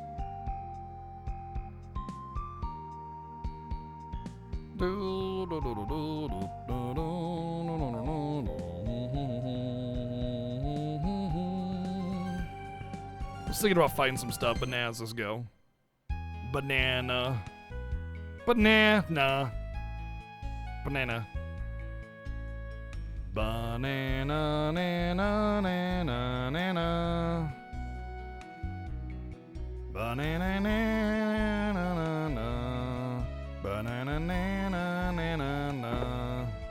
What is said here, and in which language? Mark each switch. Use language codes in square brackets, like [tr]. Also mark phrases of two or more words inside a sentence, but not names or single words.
[en] I was thinking about fighting some stuff, but nah, let's just go. Banana. Banana. Banana. Banana, nana, nana, nana. Banana, nana, nana. Banana, nana, nana, nana.